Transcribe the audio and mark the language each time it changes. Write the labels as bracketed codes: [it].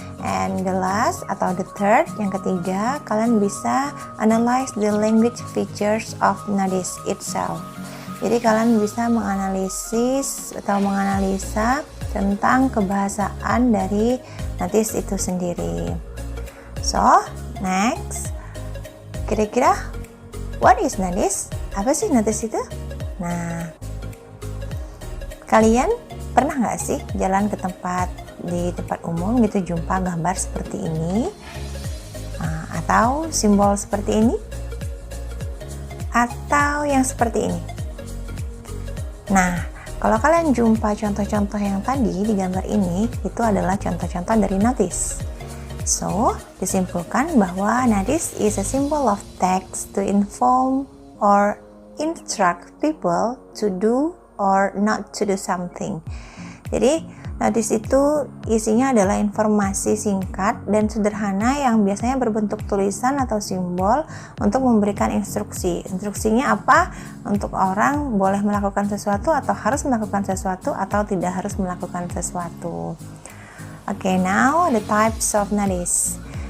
[en] And the last [id] atau [en] the third, [id] yang ketiga, kalian bisa [en] analyze the language features of notice itself. [id] Jadi kalian bisa menganalisis atau menganalisa tentang kebahasaan dari notice itu sendiri. [en] So, next, [id] kira-kira [en] what is notice? [id] Apa sih notice itu? Nah, kalian pernah nggak sih jalan ke di tempat umum gitu, jumpa gambar seperti ini, atau simbol seperti ini, atau yang seperti ini? Nah, kalau kalian jumpa contoh-contoh yang tadi di gambar ini, itu adalah contoh-contoh dari notice. [en] So, [id] disimpulkan bahwa [en] notice is a symbol of text to inform or instruct people to do or not to do something. [id] Jadi notice itu isinya adalah informasi singkat dan sederhana yang biasanya berbentuk tulisan atau simbol untuk memberikan instruksi. Instruksinya apa? Untuk orang boleh melakukan sesuatu atau harus melakukan sesuatu atau tidak harus melakukan sesuatu. [en] Okay, now the types of notice.